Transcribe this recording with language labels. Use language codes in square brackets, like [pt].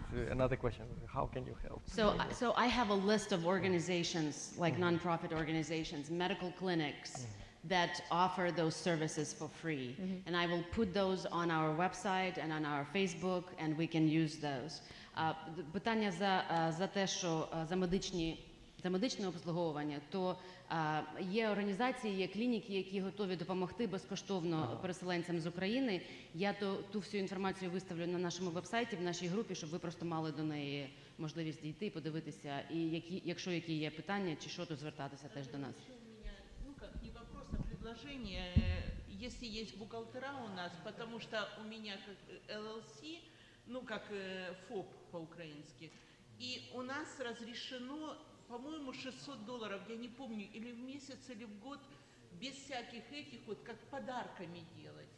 [en] Another question, how can you help? So I have a list of organizations, like nonprofit organizations, medical clinics, that offer those services for free. And I will put those on our website and on our Facebook, and we can use those. [uk] Питання за те, що за медичне обслуговування, то є організації, є клініки, які готові допомогти безкоштовно переселенцям з України. Я ту всю інформацію виставлю на нашому вебсайті, в нашій групі, щоб ви просто мали до неї можливість дійти, подивитися, і якщо які є питання чи що, то звертатися теж до нас. [ru] Не вопрос, а предложение, если есть бухгалтера у нас, потому что у меня как LLC, как ФОП по-украински, и у нас разрешено, по-моему, $600, я не помню, или в месяц, или в год, без всяких этих как подарками делать.